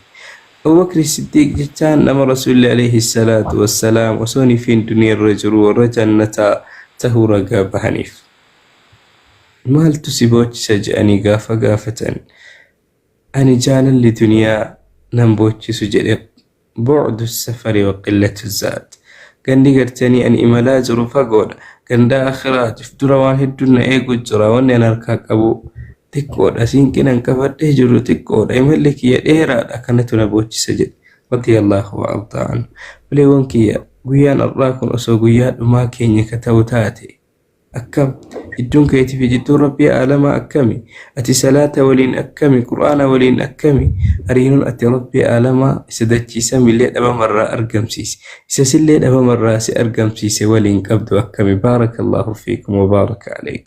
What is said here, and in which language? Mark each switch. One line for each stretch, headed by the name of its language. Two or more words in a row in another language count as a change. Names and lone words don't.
Oromo: Abii Bakri Siddiiq jechaan nama Rasuulli
Arabic: عليه الصلاة والسلام
Oromo: osoo nifiin duniyaarra jiru warra jannataa tahuu ragaa bahaniif. Maaltu si boochisa jedhanii gaafa gaafatan ani jaalalli duniyaa nan boochisu jedhe
Arabic: بعد السفر وقلة الزاد.
Oromo: Gandi gartanii ani imalaa jiru fagoodha. Ganda akhiraatiif dura waan hedduun na eegu jira. Wanni an harkaa qabu xiqqoodha. Siinqinan qabadhee jiru xiqqoodha. Imalli kiyya dheeraadha. Kanatu na boochisa jedhe
Arabic: رضي الله أرضاه عنه.
Oromo: Bileewwan kiyya guyyaan har'aa kun osoo guyyaa dhumaa keenya ka ta'u taate akkam iddoon keetii fi jidduun Rabbii aalamaa akkami ati salaata waliin akkami qur'aana waliin akkami hariiroon ati Rabbii aalamaa isa dachiisa millee dhabamarraa argamsiise isa sillee dhabamarraa si argamsiise waliin qabdu akkami
Arabic: بارك الله فيكم وبارك عليكم.